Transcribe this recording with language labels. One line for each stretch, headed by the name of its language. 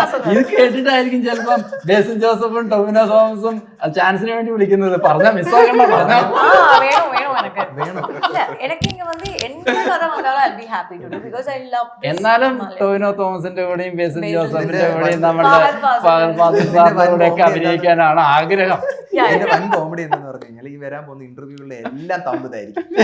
Malayalam: ഇത് കേട്ടിട്ടായിരിക്കും ചിലപ്പം ബേസിൽ ജോസഫും ടൊവിനോ തോമസും ചാൻസിന് വേണ്ടി വിളിക്കുന്നത്. പറഞ്ഞാ മിസ്സാക്കണ്ട, പറഞ്ഞാ വേണം എനിക്ക് ഇങ്ങ
Tamil: வந்து என்ன கதை வந்தாலும்
English: I'll be happy to do because I love this.
Malayalam: എന്നാലും ടൊവിനോ തോമസിന്റെ കൂടെയും ബേസിൽ ജോസഫിന്റെ കൂടെയും നമ്മുടെ ഫഹദ് ഫാസിൽ സാറിന്റെ കൂടെ ഒക്കെ അഭിനയിക്കാനാണ് ആഗ്രഹം. ഇതിന്റെ വൻ കോമഡി എന്ന് പറഞ്ഞു കഴിഞ്ഞാൽ ഈ വരാൻ പോകുന്ന ഇന്റർവ്യൂകളിലെ എല്ലാം തമ്പതായിരിക്കും.